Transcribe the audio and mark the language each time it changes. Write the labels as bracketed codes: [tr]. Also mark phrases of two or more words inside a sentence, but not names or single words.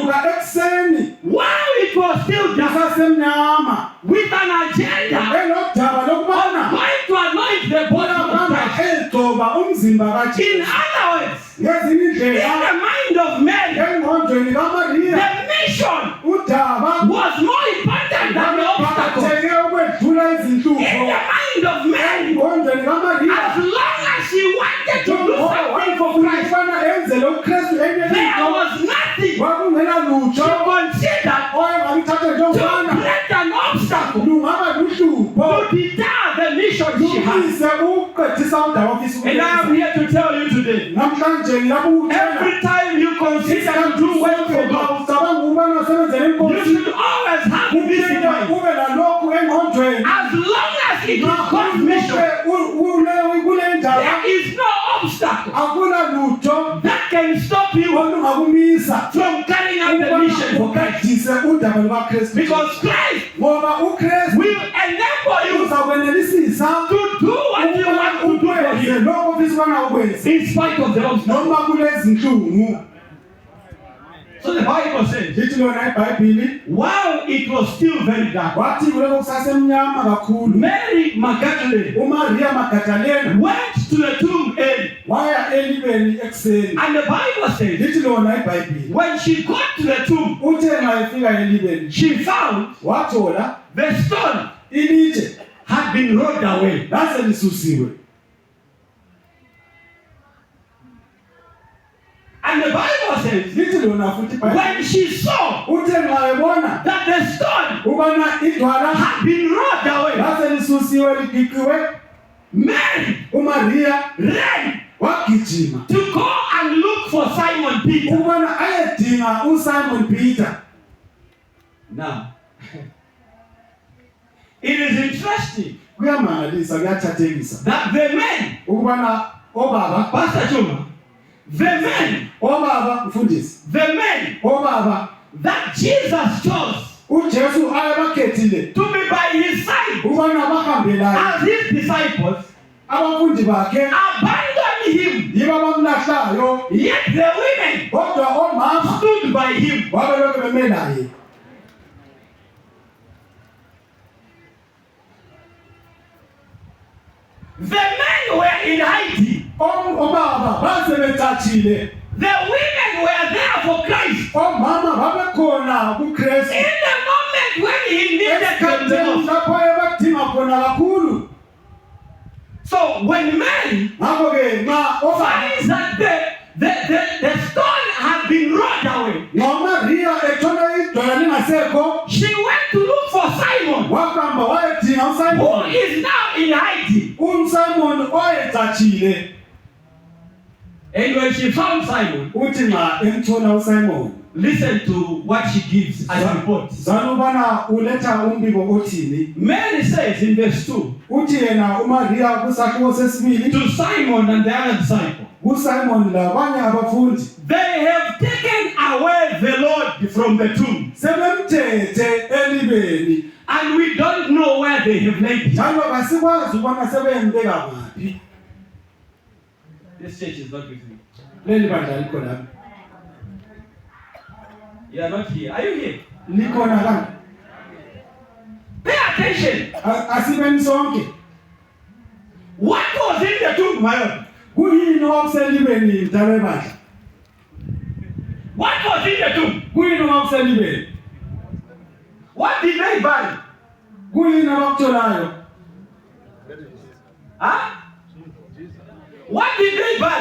[nd] wavuka ekuseni [en] while it was still dark [nd] kusasemnyama [en] with an agenda [nd] elodaba lokubana [en] going to anoint the body of [nd] uyahamba [en] Christ. [nd] egcoba umzimba [en] In [nd] kaJesu [en] other words, [nd] ngezinye [en] in [nd] indlela [en] the mind of Mary, [nd] engqondweni kaMaria [en] the mission [nd] udaba [en] was more important than the obstacles. [nd] baphatheke ukwedlula [en] In [nd] izinhlupho [en] the mind of Mary, [nd] engqondweni kaMaria [en] as long as she wanted to do something for Christ, [nd] ukubana enzele uKristu enye [en] there [nd] into [en] was nothing [nd] kwakungela [en] she [nd] lutho [en] considered [nd] oyengamthatha [en] to [nd] njengokubana [en] create an obstacle [nd] lungaba luhlupho [en] to deter the mission she had. [nd] lumise usebenzisa udaba ofisa [en] And I am here to tell you today, [nd] namhlanje ngilapho ukutshela [en] every time you consider to do work for God, [nd] ucabanga ukubana usebenzele [en] you [nd] inkosi [en] should always have this in mind. [nd] ube lalokhu engqondweni [en] As long as it is God's mission, [nd] kule ndaba [en] there is no obstacle [nd] akuna lutho [en] that can stop you [nd] olungakumisa [en] from carrying out the mission for Christ. [nd] ukadise udaba lukaKristu [en] Because Christ [nd] ngoba uKristu [en] will enable you [nd] uzakwenelisisa [en] to do what you want to do for [nd] ukwenze [en] Him, [nd] lokho ofisa ubana ukwenze [en] in spite of the obstacle. [nd] noma kulezinhlungu. [en] So the Bible says, [nd] Lithi lona iBhayibhili [en] while it was still very dark, [nd] wathi kuloko kusasemnyama kakhulu [en] Mary Magdalene [nd] uMaria Magdalena [en] went to the tomb early. [nd] waya elibeni ekuseni. [en] And the Bible says, [nd] Lithi lona iBhayibhili [en] when she got to the tomb, [nd] uthe nxa efika elibeni [en] she found [nd] wathola [en] the stone [nd] ilitshe [en] had been rolled away. [nd] lase lisusiwe. [en] And the Bible says, [nd] Lithi lona futhi iBhayibhili [en] when she saw [nd] uthe nxa ebona [en] that the stone [nd] ubana idwala [en] had been rolled away, [nd] lase lisusiwe ligiqiwe, [en] Mary [nd] uMaria [en] ran [nd] wagijima [en] to go and look for Simon Peter. [nd] ukubana ayedinga uSimon Peter. [en] Now, it is interesting [nd] Kuyamangalisa, kuyathathekisa [en] that the men, [nd] ukubana obaba [en] Pastor Chuma, the men, [nd] mfundisi obaba [en] that Jesus chose [nd] uJesu ayebakhethile [en] to be by his side [nd] ukubana bahambe laye [en] as his disciples [nd] abafundi bakhe [en] abandoned him, [nd] yibo abamlahlayo, [en] yet the women [nd] kodwa omama [en] stood by him. [nd] babelokhu beme naye. [en] The men were in hiding. [nd] Obaba basebecatshile, [en] The women were there for Christ. [nd] omama babekhona [en] In [nd] kuKristu [en] the moment when he needed them the [nd] esikhathini [en] most. [nd] lapho ebadinga khona kakhulu. [en] So when Mary [nd] Ngakho-ke nxa obaba [en] finds that the stone has been rolled away, [nd] noMaria ethola idwala lingasekho, [en] she went to look for Simon, [nd] wahamba wayedinga [en] who [nd] uSimon, [en] is now in hiding. [nd] uSimon oyecatshile. [en] And when she found Simon, [nd] Uthi nxa emthola uSimon, [en] listen to what she gives as a report. [nd] zwana ubana uletha umbiko othini. [en] Mary says in verse 2, [nd] Uthi yena uMaria kusakhiwo sesibili [en] to Simon and the other disciple, [nd] kuSimon labanye abafundi, [en] they have taken away the Lord from the tomb, [nd] sebemthethe elibeni [en] and we don't know where they have laid him. [nd] njalo kasikwazi ukubana sebembeka ngaphi. [en] This church is not with me. [nd] Leli bandla likho lapha, [en] You are not here. Are you here? [nd] likhona lapha. [en] Pay attention. [nd] Asibeni sonke. [en] What was in the tomb, my Lord? [nd] Kuyini okwakuselibeni mdala webandla? [en] What was in the tomb? [nd] Kuyini okwakuselibeni? [en] What did they bury? [nd] Kuyini abakutholayo? [en] Huh? What did they bury?